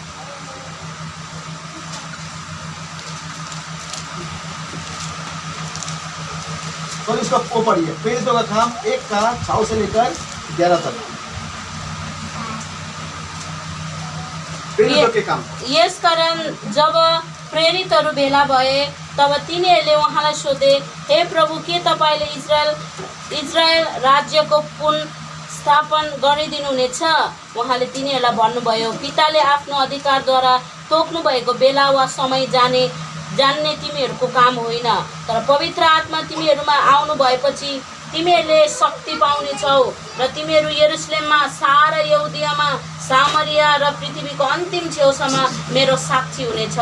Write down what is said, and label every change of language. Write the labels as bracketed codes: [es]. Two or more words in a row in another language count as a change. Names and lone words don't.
[hi] तो इसका वो पढ़िए, प्रेरितों का काम 1:6 से लेकर 11 तक। प्रेरितों के काम। [ne] यसकारण जब प्रेरितहरू भेला भए तब तिनीहरूले उहाँलाई सोधे, हे प्रभु, के तपाईँले इजरायल राज्यको पुनर्स्थापन गरिदिनुहुनेछ? उहाँले तिनीहरूलाई भन्नुभयो, पिताले आफ्नो अधिकारद्वारा तोक्नु भएको बेला वा समय जान्ने तिमीहरूको काम होइन, तर पवित्र आत्मा तिमीहरूमा आउनु भएपछि तिमीहरूले शक्ति पाउनेछौ र तिमीहरू यरुशलेममा, सारा यहुदियामा, सामरिया र पृथ्वीको अन्तिम छेउसम्म मेरो साक्षी हुनेछौ।